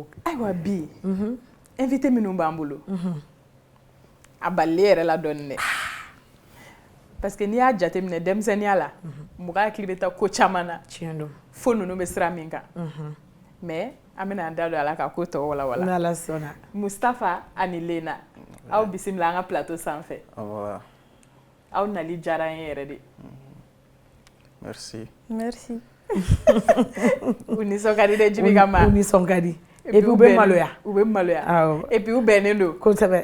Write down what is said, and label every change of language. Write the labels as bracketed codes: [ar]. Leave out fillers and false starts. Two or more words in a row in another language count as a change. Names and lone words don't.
[bm] Ayiwa bi invité minnu b'an bolo a balile yɛrɛ la dɔɔni dɛ [fr] parce que [bm] n'i y'a jateminɛ denmisɛnniya la mɔgɔ hakili bɛ taa ko caman na Tiɲɛ don. fo ninnu bɛ sira min kan mais an bɛna an da don a la ka ko tɔ walawala. N'Ala sɔnna. Mustafa ani Lena aw bisimila an ka plateau sanfɛ. Aw nali diyara an ye yɛrɛ de. Merci. Merci. U nisɔn ka di dɛ Jibika ma. U nisɔn ka di. [fr] Et puis [bm] u bɛ maloya. U bɛ maloya. Awɔ. [fr] Et puis [bm] u bɛnnen don. Kosɛbɛ.